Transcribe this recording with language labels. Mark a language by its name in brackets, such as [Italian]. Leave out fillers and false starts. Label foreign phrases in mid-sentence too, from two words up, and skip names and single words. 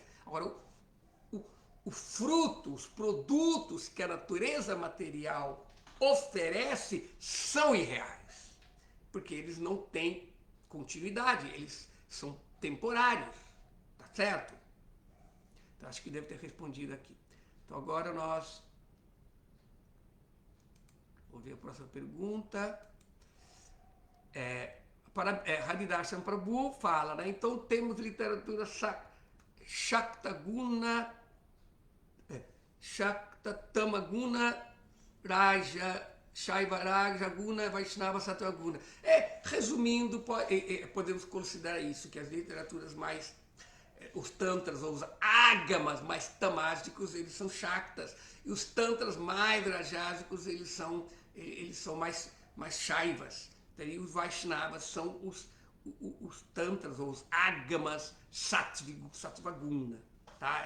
[Portuguese] Agora, o fruto, os produtos que a natureza material oferece são irreais, porque eles não têm continuidade, eles são temporários, tá certo? Então, acho que devo ter respondido aqui. Então, agora nós... Vou ver a próxima pergunta. Haridarshan Prabhu fala, né? Então, temos literatura [Sanskrit] Shaktaguna, Shaktatamaguna, Raja, Shaiva Raja Guna, Vaishnava Sattva-guna. [Portuguese] Resumindo, podemos considerar isso, que as literaturas mais, os tantras ou os ágamas mais tamásicos, eles são shaktas, e os tantras mais rajásicos, eles são mais shaivas. E os Vaishnavas são os tantras ou os ágamas Sattva-guna. Tá?